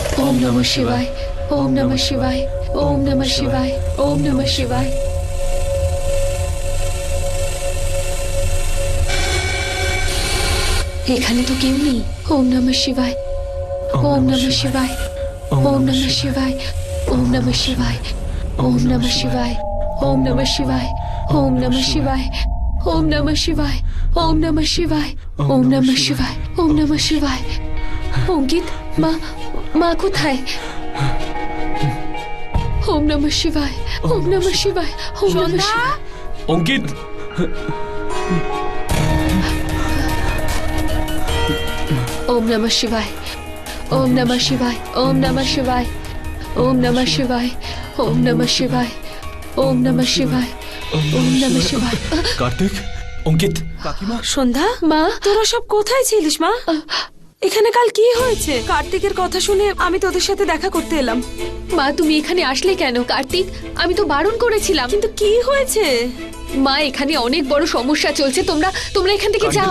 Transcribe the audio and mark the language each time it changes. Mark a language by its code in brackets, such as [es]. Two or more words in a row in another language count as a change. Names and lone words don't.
[sa] ওম নমঃ শিবায়, ওম নমঃ শিবায়, ওম নমঃ শিবায়, ওম নমঃ শিবায়। [bn] এখানে তো কেউ নেই। [sa] ওম নমঃ শিবায়, ওম নমঃ শিবায়, ওম নমঃ শিবায়, ওম নমঃ শিবায়, ওম নমঃ শিবায়, ওম নমঃ শিবায়, ওম নমঃ শিবায়, ওম নমঃ শিবায়, ওম নমঃ শিবায়, ওম নমঃ শিবায়, ওম নমঃ শিবায়। [bn] অঙ্কিত, মা মা কোথায়? [sa] ওম নমঃ শিবায়, ওম নমঃ শিবায়, ওম নমঃ শিবায়। [bn] অঙ্কিত, [sa] ওম নমঃ শিবায়, ওম নমঃ শিবায়, ওম নমঃ শিবায়, ওম নমঃ শিবায়, ওম নমঃ শিবায়, ওম নমঃ শিবায়, ওম নমঃ শিবায়। [bn] কার্তিক, অঙ্কিত, কাকিমা, সন্ধ্যা, মা, তোরা সব কোথায় ছিলিস মা? এখানে কাল কি হয়েছে? কার্তিকের কথা শুনে আমি তোদের সাথে দেখা করতে এলাম। মা তুমি এখানে আসলে কেন? কার্তিক, আমি তো বারণ করেছিলাম। কিন্তু কি হয়েছে? মা এখানে অনেক বড় সমস্যা চলছে, তোমরা তোমরা এখান থেকে যাও।